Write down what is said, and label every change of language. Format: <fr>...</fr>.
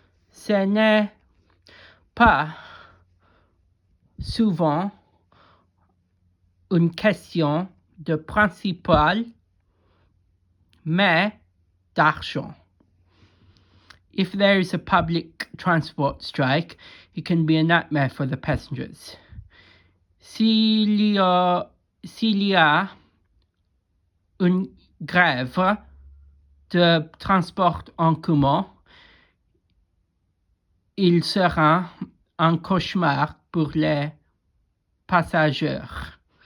<fr>Ce n'est pas souvent une question de principal, mais d'argent.</fr> <en>If there is a public transport strike, it can be a nightmare for the passengers.</en> <fr>S'il y a une grève de transport en commun, il sera un cauchemar pour les passagers.</fr>